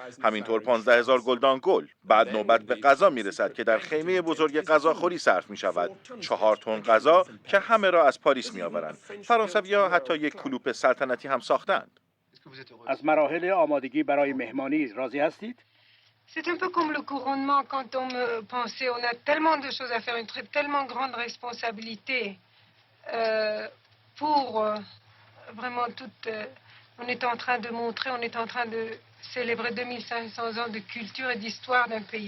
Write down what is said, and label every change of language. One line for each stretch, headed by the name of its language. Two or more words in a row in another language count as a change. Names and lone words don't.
Persian: همینطور 15,000 گلدان گل. بعد نوبت به غذا میرسد که در خیمه بزرگ غذاخوری صرف می شود. 4 تن غذا که همه را از پاریس می آورند. فرانسوی‌ها حتی یک کلوپ سلطنتی هم ساختند. از مراحل آمادگی برای مهمانی راضی هستید؟
French: C'est un peu comme le couronnement quand on me pensait, on a tellement de choses à faire, une tellement grande responsabilité pour vraiment toute... on est en train de montrer, on est en train de célébrer 2500 ans de culture et d'histoire d'un pays.